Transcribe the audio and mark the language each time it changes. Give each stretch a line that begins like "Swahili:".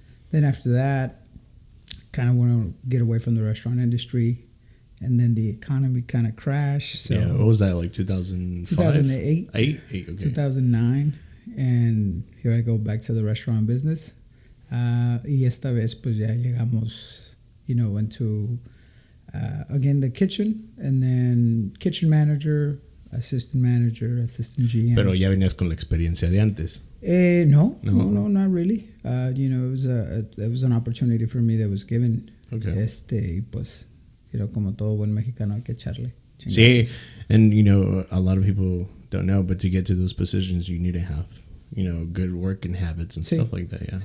English: Then after that, kind of want to get away from the restaurant industry. And then the economy kind of crashed. So what was that, like 2005? 2008. Okay. 2009. And here I go back to the restaurant business.
Spanish: Y esta vez, pues ya llegamos,
English: into, again, the kitchen. And then kitchen manager, assistant GM.
Spanish: Pero ya venías con la experiencia de antes.
English: No, not really. It was an opportunity for me that was given. Okay.
Spanish: Pues, como todo buen mexicano, hay que echarle chingazos. Sí,
English: and a lot of people don't know, but to get to those positions, you need to have, good working habits and stuff like that. Yeah.